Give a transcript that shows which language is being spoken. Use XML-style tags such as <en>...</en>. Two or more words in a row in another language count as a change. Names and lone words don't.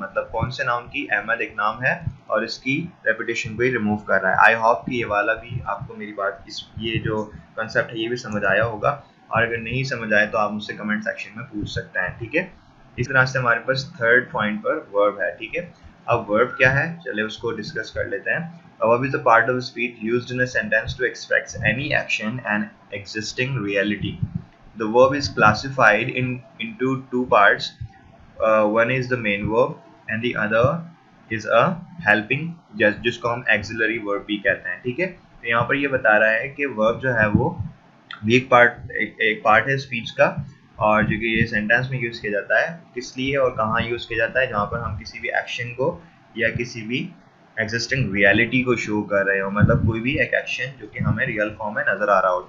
<hi>मतलब कौन से नाउन की, अहमद एक नाम है और इसकी रेपिटेशन को ही रिमूव कर रहा है।</hi> <en>I hope</en> <hi>कि ये वाला भी आपको मेरी बात ये जो कंसेप्ट है ये भी समझ आया होगा, और अगर नहीं समझ आए तो आप मुझसे</hi> <en>comment section</en> <hi>में पूछ सकते हैं। ठीक है, इस तरह से हमारे पास</hi> <en>third point</en> <hi>पर वर्ब है। ठीक है, अब वर्ब क्या है चलिए उसको डिस्कस कर लेते हैं।</hi> <en>A verb is a part of speech used in a sentence to express any action and existing reality. The verb is classified into two parts. One is the main verb and the other is a helping,</en> <hi>जिसको हम</hi> <en>auxiliary verb</en> <hi>भी कहते हैं। ठीक है, तो यहाँ पर ये बता रहा है कि verb जो है वो भी एक पार्ट है स्पीच का, और जो कि ये सेंटेंस में यूज किया जाता है किस लिए और कहाँ यूज किया जाता है, जहाँ पर हम किसी भी एक्शन को या किसी भी</hi> <en>existing reality</en> <hi>को शो कर रहे हो, मतलब कोई भी एक एक्शन जो कि हमें</hi> <en>real form</en> <hi>में नजर आ रहा हो।</hi>